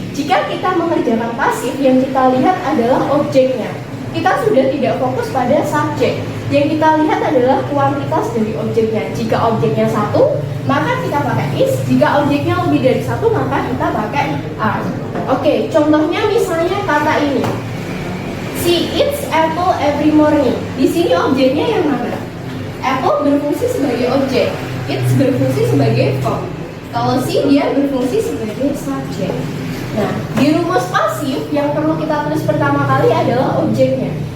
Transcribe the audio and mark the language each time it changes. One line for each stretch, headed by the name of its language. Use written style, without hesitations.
Indonesian: Jika kita mengerjakan pasif, yang kita lihat adalah objeknya. Kita sudah tidak fokus pada subjek. Yang kita lihat adalah kuantitas dari objeknya. Jika objeknya 1, maka kita pakai is. Jika objeknya lebih dari 1, maka kita pakai are. Oke, contohnya misalnya kata ini.
English: She eats apple every morning.
Indonesian: Di sini objeknya yang mana? Apple berfungsi sebagai objek. Eats berfungsi sebagai verb. Kalau she, dia berfungsi sebagai subjek. Nah, di rumus pasif yang perlu kita tulis pertama kali adalah objeknya.